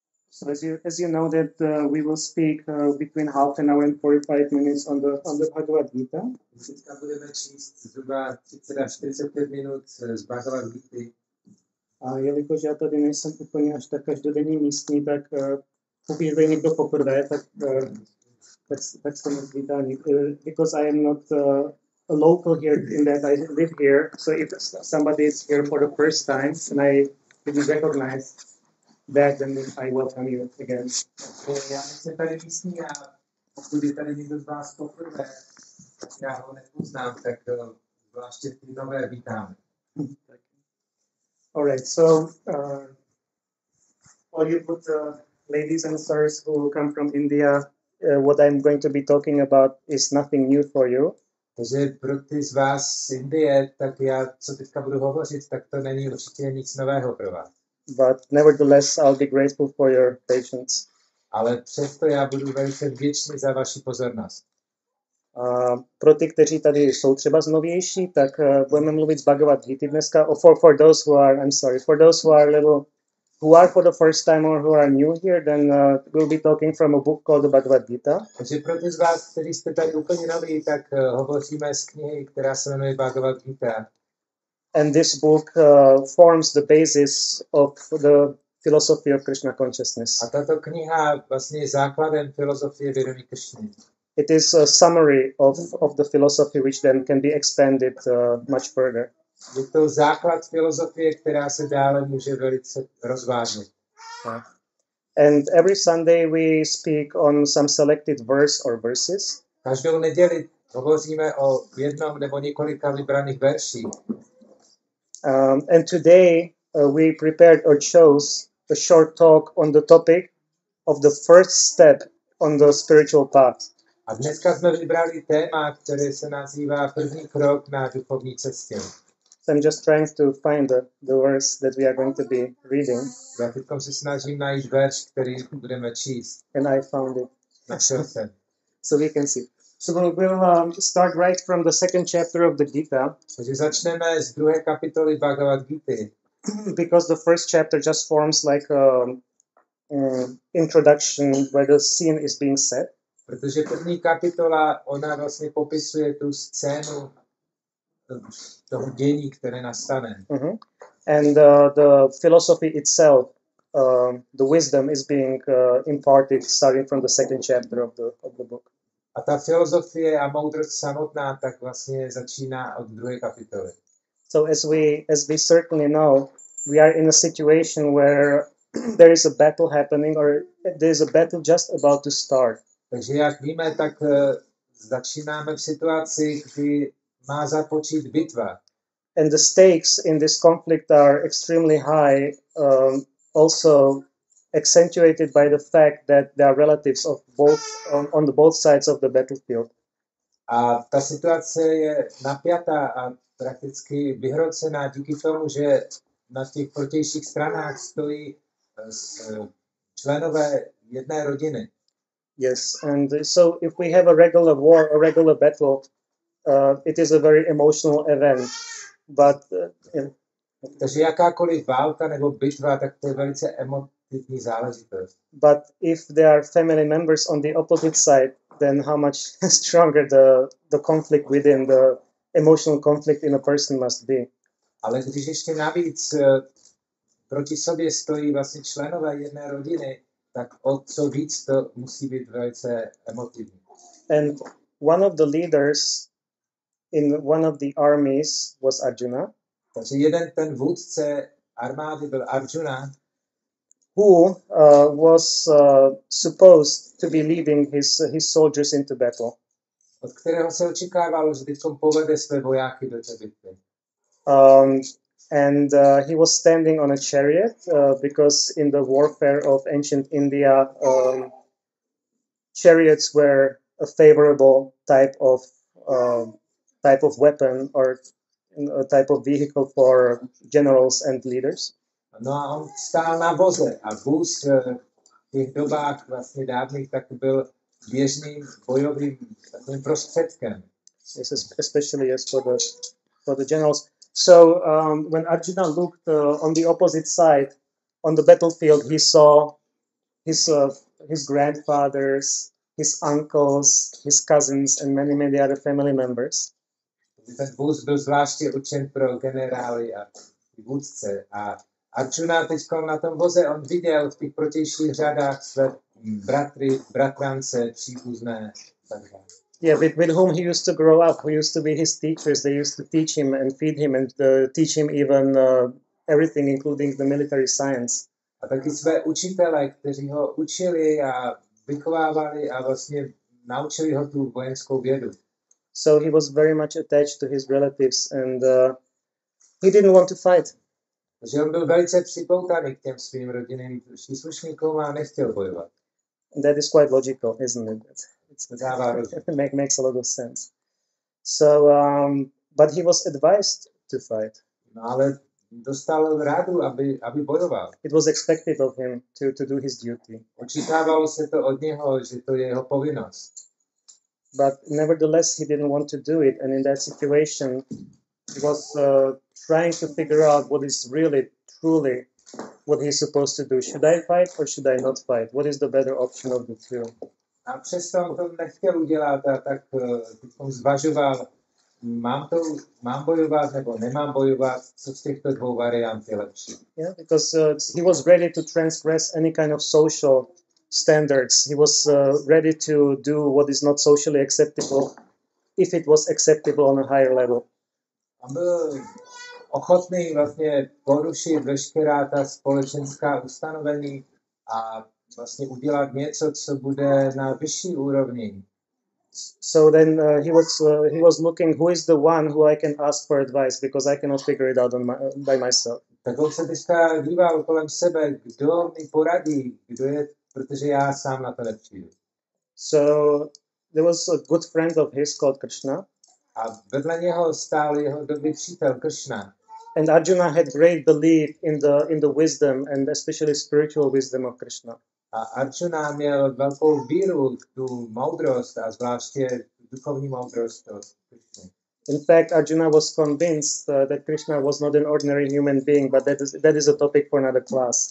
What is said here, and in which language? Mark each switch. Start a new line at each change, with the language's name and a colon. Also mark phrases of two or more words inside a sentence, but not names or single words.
English: So as you know that we will speak between half an hour and 45 minutes on the Bhagavad Gita.
Czech: Teďka budeme číst zhruba 30 až 45 minut z Bhagavad Gity. A jelikož já tady nejsem úplně až tak každodenní místní, tak pokud je někdo poprvé, tak se nezvídá.
English: Because I am not a local here in that I live here, so if somebody is here for the first time and I didn't recognize that, then I welcome you again.
Czech: Já nejsem tady místní a pokud je tady někdo z vás poprvé, tak já ho nepoznám, tak zvláště ty nové vítám.
English: All right, so all you good ladies and sirs who come from India, what I'm going to be talking about is nothing new for you.
Czech: Takže pro ty z vás z Indie, tak já, co teďka budu hovořit, tak to není určitě nic nového pro vás.
English: But nevertheless, I'll be grateful for your patience.
Czech: Ale přesto já budu velice vděčný za vaši pozornost. Pro ty, kteří tady jsou třeba znovější, tak budeme mluvit z Bhagavad Gita dneska.
English: For those who are, for those who are for the first time or who are new here, then we'll be talking from a book called the Bhagavad Gita.
Czech: Takže pro ty z vás, kteří jste tady úplně noví, tak hovoříme z knihy, která se jmenuje Bhagavad Gita.
English: And this book forms the basis of the philosophy of Krishna consciousness.
Czech: A tato kniha vlastně je základem filozofie vědomí Krišny.
English: It is a summary of the philosophy which then can be expanded much further.
Czech: Je to základ filozofie, která se dále může velice rozvážit.
English: And every Sunday we speak on some selected verse or verses.
Czech: Každou neděli hovoříme o jednom nebo několika vybraných verších.
English: And today we prepared or chose a short talk on the topic of the first step on the spiritual path.
Czech: A dneska jsme vybrali téma, které se nazývá první krok na duchovní cestě.
English: So I'm just trying to find the verse that we are going to be reading.
Czech: Já teď se snažím najít verš, který budeme číst.
English: And I found it.
Czech: Našel jsem.
English: So we can see. So we'll start right from the second chapter of the Gita.
Czech: Takže začneme z druhé kapitoly Bhagavad Gity.
English: Because the first chapter just forms like a introduction where the scene is being set.
Czech: Protože první kapitola, ona vlastně popisuje tu scénu toho dění, které nastane. Mm-hmm.
English: And the philosophy itself, the wisdom is being imparted starting from the second chapter of the book.
Czech: A ta filozofie a moudrost samotná tak vlastně začíná od druhé kapitoly.
English: So as we certainly know, we are in a situation where there is a battle happening, or there is a battle just about to start.
Czech: Takže jak víme, tak začínáme v situaci, kdy má započít bitva.
English: And the stakes in this conflict are extremely high, also accentuated by the fact that there are relatives of both on the both sides of the battlefield.
Czech: A ta situace je napjatá a prakticky vyhrocená díky tomu, že na těch protějších stranách stojí členové jedné rodiny.
English: Yes, and so if we have a regular war, a regular battle, it is a very emotional event. But
Czech: takže jakákoliv válka nebo bitva, tak to je velice emotivní záležitost.
English: But if there are family members on the opposite side, then how much stronger the conflict within, the emotional conflict in a person must be.
Czech: Ale když ještě navíc proti sobě stojí vlastně členové jedné rodiny, tak o co víc to musí být velice emotivní.
English: And one of the leaders in one of the armies was Arjuna.
Czech: Takže jeden ten vůdce armády byl Arjuna,
English: who was supposed to be leading his soldiers into battle.
Czech: Od kterého se očekávalo, že teďkom povede své vojáky do té bitvy.
English: And he was standing on a chariot because in the warfare of ancient India, chariots were a favorable type of weapon or a type of vehicle for generals and leaders.
Czech: No a on stál na voze a vůz v těch dobách vlastně dávných tak byl běžným bojovým takovým prostředkem.
English: Yes, especially yes, for the generals. So when Arjuna looked on the opposite side on the battlefield, he saw his grandfathers, his uncles, his cousins, and many other family members.
Czech: Ten vůz byl zvláště určen pro generály a vůdce. A Arjuna teď na tom voze, on viděl v těch protějších řadách své bratry, bratrance, příbuzné.
English: Yeah, with whom he used to grow up, who used to be his teachers. They used to teach him and feed him and teach him even everything, including the military science.
Czech: A taky své učitele, kteří ho učili a vychovávali a vlastně naučili ho tu vojenskou vědu.
English: So he was very much attached to his relatives and he didn't want to fight.
Czech: Takže on byl velice připoutaný k těm svým rodinným příslušníkům a nechtěl bojovat.
English: And that is quite logical, isn't it? It makes a lot of sense. So, but he was advised to fight.
Czech: No, ale dostal rádu, aby bojoval.
English: It was expected of him to do his duty.
Czech: Očekávalo se to od něho, že to je jeho povinnost.
English: But nevertheless, he didn't want to do it, and in that situation, he was trying to figure out what is really, truly, what he's supposed to do. Should I fight or should I not fight? What is the better option of the two?
Czech: A přesto on to nechtěl udělat a tak zvažoval, mám bojovat nebo nemám bojovat, co z těchto dvou variant je lepší.
English: Yeah, because he was ready to transgress any kind of social standards. He was ready to do what is not socially acceptable if it was acceptable on a higher level.
Czech: On byl ochotný vlastně porušit veškerá ta společenská ustanovení a vlastně udělat něco, co bude na vyšší úrovni.
English: So then he was looking who is the one who I can ask for advice because I cannot figure it out by myself.
Czech: Tak on se teďka díval kolem sebe, kdo mi poradí, kdo je, protože já sám na to nepřijdu.
English: So there was a good friend of his called Krishna.
Czech: A vedle něho stál jeho dobrý přítel Krishna.
English: And Arjuna had great belief in the wisdom and especially spiritual wisdom of Krishna.
Czech: A Arjuna měl velkou víru v tu moudrost a zvláště duchovní moudrost od Krishny.
English: In fact, Arjuna was convinced that Krishna was not an ordinary human being, but that is a topic for another class.